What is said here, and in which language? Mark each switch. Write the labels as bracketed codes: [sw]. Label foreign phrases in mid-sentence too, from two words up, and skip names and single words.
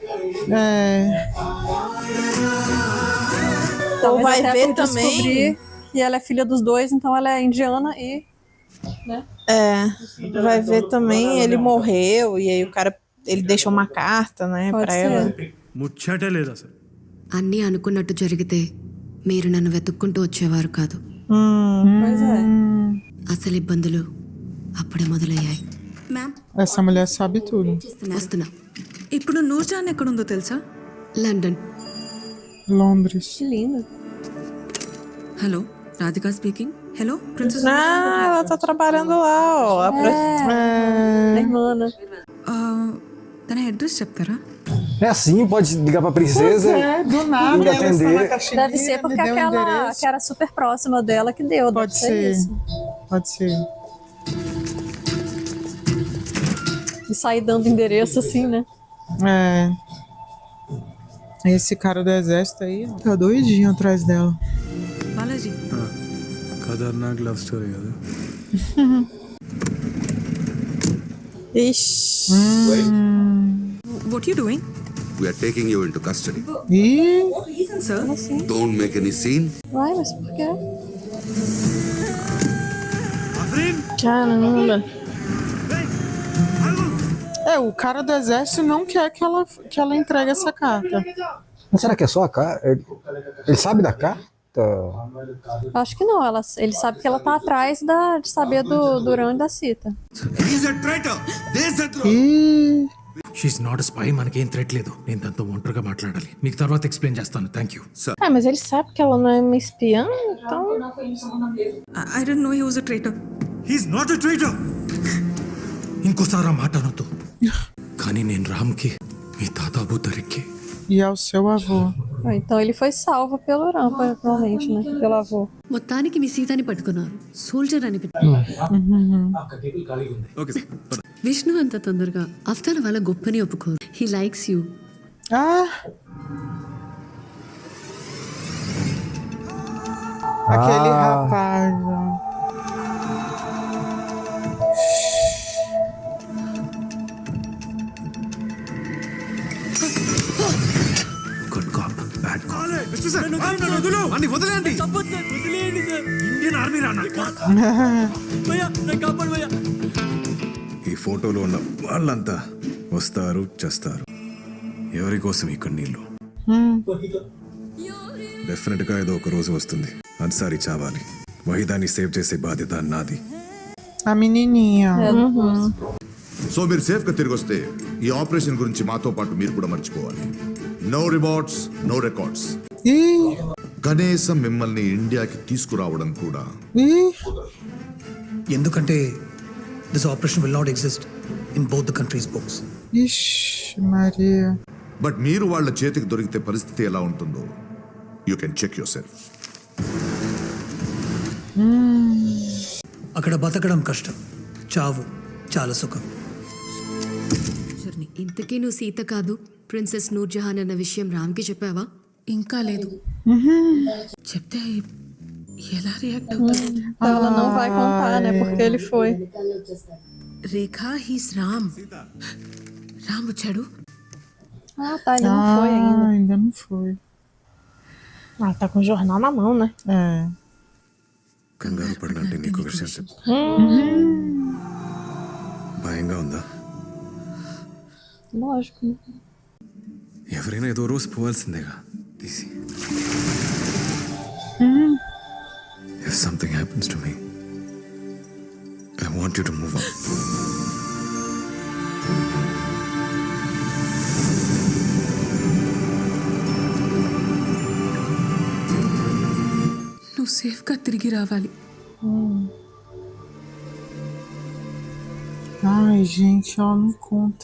[pt] Talvez vai até ver por também... descobrir que ela é filha dos dois, então ela é indiana e... Né? Vai ver também, ele morreu e aí o cara, ele deixou uma carta, né, pra ela. [te] ముచ్చటే లేదు అసలు. అన్నీ అనుకున్నట్టు జరిగితే మీరు నన్ను వెతుక్కుంటూ వచ్చేవారు కాదు. అసలు ఇబ్బందులు అప్పుడే మొదలయ్యాయి. [pt] Essa mulher sabe tudo. [te] వస్తున్నా. ఇప్పుడు నూర్జహాన్ ఎక్కడుందో తెలుసా? లండన్. [pt] Londres. Linda. [en] Hello, Radhika speaking. Hello, princess. [pt] Ela tá trabalhando lá, ó. A irmã, né? [te] తన అడ్రస్ చెప్తారా? [pt] É assim, pode ligar pra princesa do nada e atender. Deve ser porque aquela que era super próxima dela que deu. Pode ser. Isso. Pode ser. sair dando endereço assim, né? É. Esse cara do exército aí tá doidinho atrás dela. [te] బాలాజీ ఖతర్నాక్ లవ్ స్టోరీ కదా. [pt] Ixi. [en] What you doing? We are taking you into custody. [te] సార్ [en] Don't make any scene. [pt] Vai, mas por quê? Caramba. É, o cara do exército não quer que ela entregue essa carta. Mas será que é só a carta? Ele sabe da carta? Acho que não. Ele sabe que ela tá atrás de saber do Duran e da Sita. [en] He's a traitor. she's not spy, [te] మనకేం థ్రెట్ లేదు. నేను దాంతో ఒంటరిగా మాట్లాడాలి. మీకు తర్వాత ఎక్స్ప్లెయిన్ చేస్తాను. [en] thank you. [pt] Ah, mas ele sabe que ela não é uma espiã, então. [en] I don't know he was a traitor. he's not a traitor. [te] ఇంకోసారి ఆ మాట అనొద్దు. కానీ నేను రామ్కి, మీ తాత అబూ తరిక్కి. [pt] E ao seu avô. Então ele foi salvo pelo Uran, provavelmente, né? Pelo avô. [te] మొత్తానికి మీ సీతని పట్టుకున్నారు. సోల్జర్ అని విష్ణు అంత తొందరగా అఫ్తార్ వాళ్ళ గొప్పని ఒప్పుకోరు. [en] He likes you. [pt] Aquele rapaz. [en] Good cop, bad cop. [te] వదిలేండి. [en] Indian Army [te] రానా? ఈ ఫోటోలో ఉన్న వాళ్ళంతా వస్తారు, చేస్తారు. ఎవరి కోసం ఈ కన్నీళ్ళు? డెఫినెట్ గా ఏదో ఒక రోజు వస్తుంది. అన్సారీ చావాలి. వహీదాన్ని సేవ్ చేసే బాధ్యత నాది. [pt] A menininha. [te] సో మీరు సేఫ్ గా తిరిగి వస్తే ఈ ఆపరేషన్ గురించి మాతో పాటు మీరు కూడా మర్చిపోవాలి. [en] No rewards, no records. [te] కనీసం మిమ్మల్ని ఇండియాకి తీసుకురావడం కూడా. [en] ఎందుకంటే this operation will not exist in both the countries' books. [pt] Maria. [te] బట్ మీరు వాళ్ళ చేతికి దొరికితే పరిస్థితి ఎలా ఉంటుందో [en] you can check yourself. [te] అక్కడ బతకడం కష్టం, చావు చాలా సుఖం. ఇంతకీ నువ్వు సీత కాదు, ప్రిన్సెస్ నూర్జహాన్ అన్న విషయం రామ్కి చెప్పావా? ఇంకా లేదు. చెప్తే ఎలా రియాక్ట్ అవుతాడు? [pt] Ela não vai contar, né? Porque ele foi. [te] రేఖా, హీస్ రామ్. రామ్ వచ్చాడు. [pt] Ah, tá. Ele não foi ainda. Ainda não foi. Ah, tá com o jornal na mão, né? É. [te] కంగారు పడినంటే నీకు విషయం చెప్పు. భయంగా ఉందా? [pt] Lógico. [te] ఎవరైనా ఏదో రోజు పోవాల్సిందేగా. [en] తీసి If something happens to me, I want you to move on. [te] నువ్వు సేఫ్గా తిరిగి రావాలి. [pt] Ai, gente, ela não conta.